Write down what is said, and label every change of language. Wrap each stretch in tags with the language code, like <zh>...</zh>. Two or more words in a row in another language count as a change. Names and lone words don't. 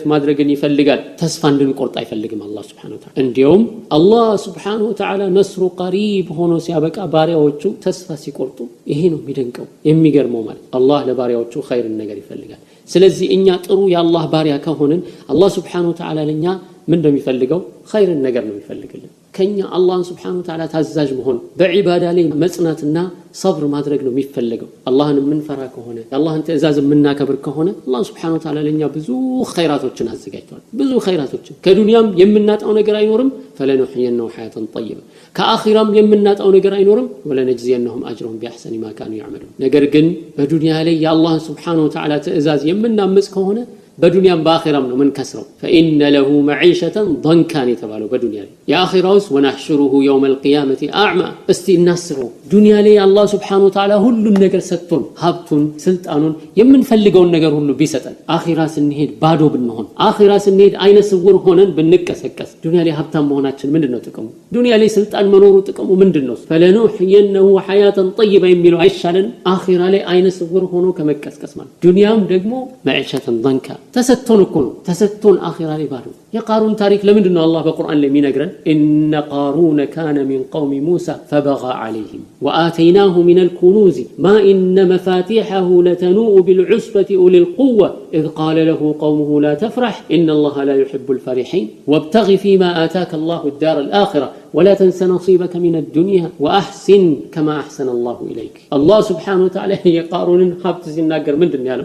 <am>ማድረግን ይፈልጋል ተስፋ እንድንቆርጥ አይፈልግም አላህ</am> <ar>سبحانه وتعالى</ar> <am>እንዲያውም አላህ</am> <ar>سبحانه وتعالى</ar> <am>ነስሩ ቀሪብ ሆኖ ሲያበቃ ባሪያዎቹ ተስፋ ሲቆርጡ ይሄ ነው የሚደንቀው የሚገርመው ማለት አላህ ለባሪያዎቹ ኸይርን ነገር ይፈልጋል ስለዚህ እኛ ጥሩ የአላህ ባሪያ ከሆነን አላህ</am> <ar>سبحانه وتعالى</ar> <am>ለኛ ምን እንደሚፈልገው ኸይርን ነገር ነው የሚፈልግልን ከኛ አላህን</am> <ar>سبحانه وتعالى</ar> <am>ታዛዥ መሆን በዒባዳ ላይ መጽናትና صبر ማድረግ ነው የሚፈልገው አላህን የምንፈራ ከሆነ አላህን ትእዛዝ የምናከብር ከሆነ አላህ</am> <ar>سبحانه وتعالى</ar> <am>ለኛ ብዙ ኸይራቶችን አዘጋጅቷል ብዙ ኸይራቶችን ከዱንያም የምናጣው ነገር አይኖርም فلنحيينه</am> <ar>حياة طيبة</ar> <am>ከአኺራም የምናጣው ነገር አይኖርም</am> <ar>ولنجزينهم اجرهم باحسن ما كانوا يعملون</ar> <am>ነገር ግን በዱንያ ላይ የአላህን</am> <ar>سبحانه وتعالى</ar> <am>ትእዛዝ የምናምጽ ከሆነ በዱንያም በአኺራም ነው ምን ከስረው</am> <ar>فإن له معيشة ضنكا</ar> <am>የተባለው በዱንያ ላይ የአኺራውስ</am> <ar>ونحشره يوم القيامة أعمى</ar> <am>እስቲ እናስበው ዱንያ ላይ አላህ</am> <ar>سبحانه و</ar> <am>Ta'ala ሁሉን ነገር ሰጥቶን ሀብቱን ስልጣኑን የምንፈልገውን ነገር ሁሉ ቢሰጠን አኺራ ስንሄድ ባዶ ብንሆን አኺራ ስንሄድ አይነ ስውር ሆነን ብንቀሰቀስ ዱንያ ላይ ሀብታም መሆናችን ምንድነው ጥቅሙ ዱንያ ላይ ስልጣን መኖሩ ጥቅሙ ምንድነው</am> <ar>فلنحيينه حياة طيبة</ar> <am>የሚለው አይሻለን አኺራ ላይ አይነ ስውር ሆኖ ከመቀስቀስ ማለት ዱንያም ደግሞ</am> <ar>معيشة ضنكا</ar> <am>ተሰጥቶን እኮ ነው ተሰጥቶን አኺራ ላይ ባዶ የቃሩን ታሪክ ለምንድን ነው አላህ በቁርአን ላይ የሚነግረን?</am> <ar>إن قارون كان من قوم موسى فبغى عليهم وآتيناه من الكنوز ما إن مفاتحه لتنوء بالعصبة أولي القوة إذ قال له قومه لا تفرح إن الله لا يحب الفرحين وابتغ فيما آتاك الله الدار الآخرة ولا تنس نصيبك من الدنيا وأحسن كما أحسن الله إليك።</ar> <am>አላህ ሱብሓነሁ ወተዓላ የቃሩንን ሀብት ሲናገር ምንድን ነው ያለው?</am>